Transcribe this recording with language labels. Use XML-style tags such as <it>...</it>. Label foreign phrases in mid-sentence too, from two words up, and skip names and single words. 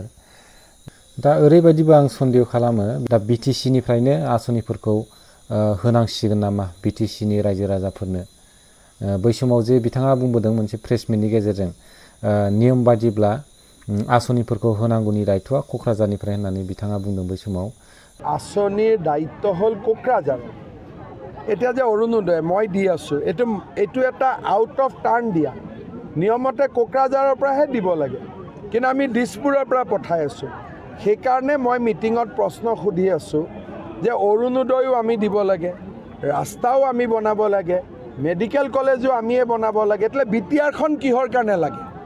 <brx>दा ओरैबायदिबो आं सन्देह खालामो, दा बिटिसिनिफ्रायनो आसनिफोरखौ होनांसिगोन नामा बिटिसिनि रायजो राजाफोरनो। बै समाव जे बिथाङा बुंबोदों मोनसे प्रेसमिटनि गेजेरजों नियम बादिब्ला आसनिफोरखौ होनांगौनि दायित्वआ क'क्राझारनिफ्राय होननानै बिथाङा बुंदों बै समाव।</brx> <as>আছনিৰ দায়িত্ব হ'ল কোকৰাঝাৰ। এতিয়া যে অৰুণোদয় মই দি আছোঁ, এইটো এটা</as> <en>out of turn</en> <as>দিয়া। নিয়মতে কোকৰাঝাৰৰ পৰাহে দিব লাগে, কিন্তু আমি দিছপুৰৰ পৰা পঠাই আছোঁ। সেইকাৰণে মই মিটিঙত প্ৰশ্ন সুধি আছোঁ যে অৰুণোদয়ো আমি দিব লাগে, ৰাস্তাও আমি বনাব লাগে, মেডিকেল কলেজো আমিয়ে বনাব লাগে, એટલે বিটিআৰখন কিহৰ কাৰণে লাগে?</as>